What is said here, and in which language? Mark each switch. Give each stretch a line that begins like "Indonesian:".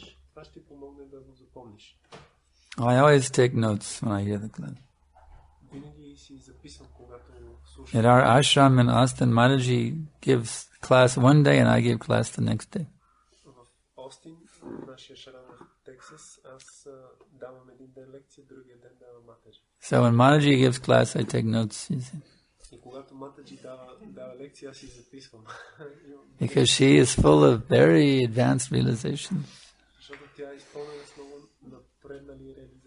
Bulgarian: Това ще помогне да го запомниш.
English: I always take notes when I hear the class.
Bulgarian: Винаги си записвам, когато слушам.
English: At our ashram in Austin, Mataji gives class one day and I give class the next day.
Bulgarian: В Остин, нашия шрам в Тексас, аз давам един ден лекция, другия ден давам Матаджи.
English: So when Mataji gives class, I take notes. You see.
Bulgarian: И когато Матаджи дава лекция, аз си записвам.
English: Because she is full of very advanced realizations.
Bulgarian: Защото тя е изпълнена с много напреднали реализации.